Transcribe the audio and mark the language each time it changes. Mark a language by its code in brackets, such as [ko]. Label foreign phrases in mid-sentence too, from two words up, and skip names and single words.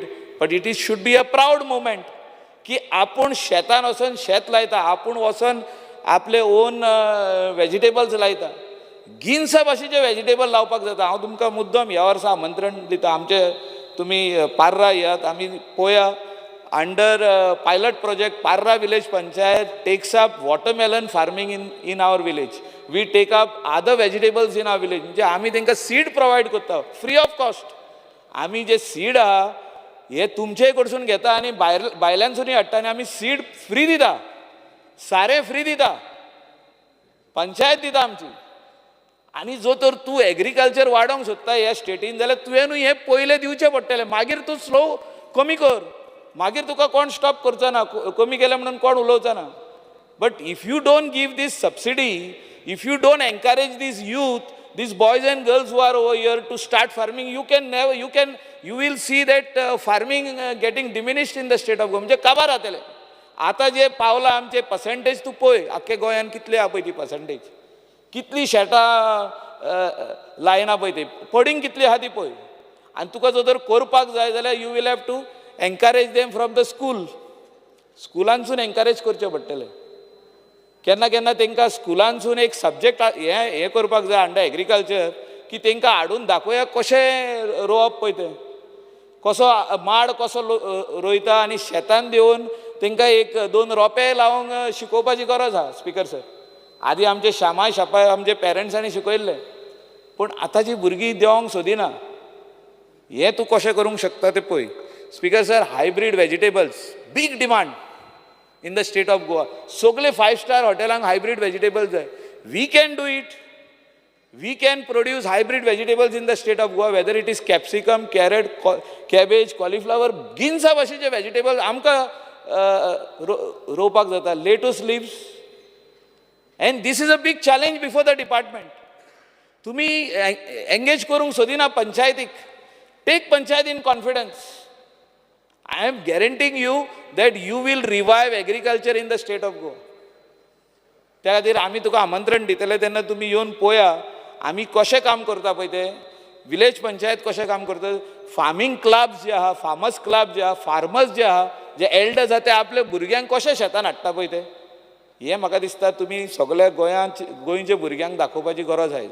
[en] But it should be a proud movement [kok] की आपूण शेतान वचून शेत लायता, आपूण वचून आपले ओन वेजिटेबल्स लायता. गिन्स भाशेचे वेजिटेबल लावपाक जाता. हांव तुमकां मुद्दम ह्या वर्सा आमंत्रण दिता. आमचे तुमी पार्रा येयात, आमी पळोवया [en] under pilot project, Parra village panchayat takes up watermelon farming in our village. We take up other vegetables in our village. [kok] म्हणजे आम्ही तांकां [en] seed provide [kok] करता [en] free of cost. [kok] आम्ही जे सीड आहा हे तुमचे कडसून घेता आनी भायल्यांसूनय हाडटा आनी आमी [en] seed free [kok] दिता, सारें फ्री दिता, पंचायत दिता आमची. आनी जो तर तूं एग्रीकल्चर वाडोवंक सोदता ह्या स्टेटीन जाल्यार तुवेंनूय हें पयलें दिवचें पडटलें. मागीर तूं स्लो कमी कर, मागीर तुका कोण स्टॉप करचो ना, कमी केलें म्हणून कोण उलोवचो ना. [en] But if you don't give this subsidy, If you don't encourage this youth, these boys and girls who are over here to start farming, you will see that farming getting diminished in the state of Goa. [kok] म्हणजे काबार जातले. आतां जे पावला आमचे पर्संटेज तूं पळय, आख्खे गोंयान कितले आहा पळय ती पर्संटेज, कितली शेतां लायना पळय ते, पडींग कितली आहा ती पळय. आनी तुका जर करपाक जाय जाल्यार [en] you will have to encourage them from the school. [kok] स्कुलांसून एनकरेज करचें पडटलें. केन्ना केन्ना तांकां स्कुलांसून एक सब्जेक्ट हें करपाक जाय [en] under agriculture, [kok] की तांकां हाडून दाखोवया कशें रोवप पळय तें, कसो माड कसो रोयता, आनी शेतान देवन तांकां 1-2 रोंपे लावंक शिकोवपाची गरज आहा. [en] Speaker Sir, [kok] आदी आमचे श्यामाय शापाय आमचे पेरंट्सांनी शिकयल्ले, पूण आतांची भुरगीं देवंक सोदिना. हें तूं कशें करूंक शकता तें पळय. [en] Speaker Sir, hybrid vegetables big demand in the state of Goa. सगळे 5-star hotelaंक hybrid vegetables जाय. We can do it. We can produce hybrid vegetables in the state of Goa, whether it is capsicum, carrot, cabbage, cauliflower, [kok] गिन्सा भाशेचे vegetables आमकां रोवपाक जाता. [en] Lettuce leaves. And this is a big challenge before the department. [kok] तुमी engage करूंक सोदिना पंचायतीक. [en] Take panchayat in confidence. I am guaranteeing you that you will revive agriculture in the state of Goa. [kok] त्या खातीर आमी तुका आमंत्रण दितले तेन्ना तुमी येवन पळया आमी कशें काम करता पळय तें. [en] village panchayat [kok] कशें काम करता, [en] farming clubs [kok] जे आहा, [en] farmers club [kok] जे आहा, फार्मर्स जे आहा, जे एल्डर्स आहा ते आपल्या भुरग्यांक कशें शेतान हाडटा पळय तें, हें म्हाका दिसता तुमी सगळ्या गोंयच्या भुरग्यांक दाखोवपाची गरज आसा.